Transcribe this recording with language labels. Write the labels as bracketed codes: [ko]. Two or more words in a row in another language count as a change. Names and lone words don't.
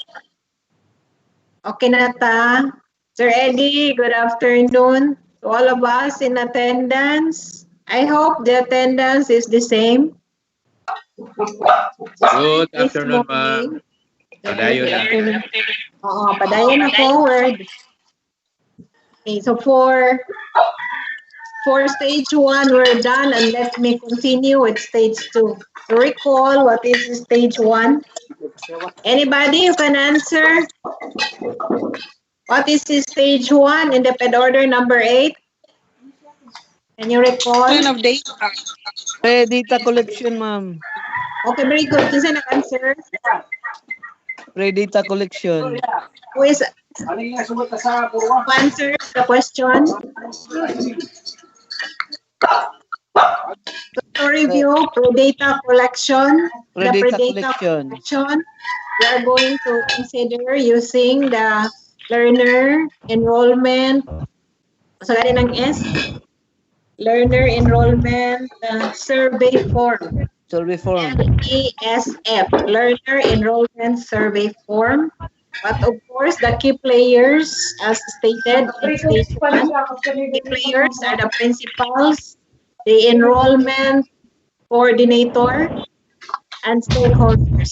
[ceb] Okay na ta? [en] Sir Eddie, good afternoon to all of us in attendance. I hope the attendance is the same. Good This afternoon, morning. [ceb] ma'am. Padayon na. Oo, padayon na forward. [en] Okay, so for stage 1, we're done, and let me continue with stage 2. So recall what is stage 1. Anybody who can answer? What is stage 1 in the ped order number 8? Can you recall? Of data. Data collection, ma'am. Okay, very good. [ceb] Kinsa nag-answer? [en] Data collection. Who is who answered the question? To review, pre-data collection. The Data pre-data collection. collection, we are going to consider using the learner enrollment. So, gani ng S? Learner enrollment survey form. Survey form. LESF, Learner Enrollment Survey Form. But of course, the key players, as stated in stage 1, key players are the principals, the enrollment coordinator, and stakeholders.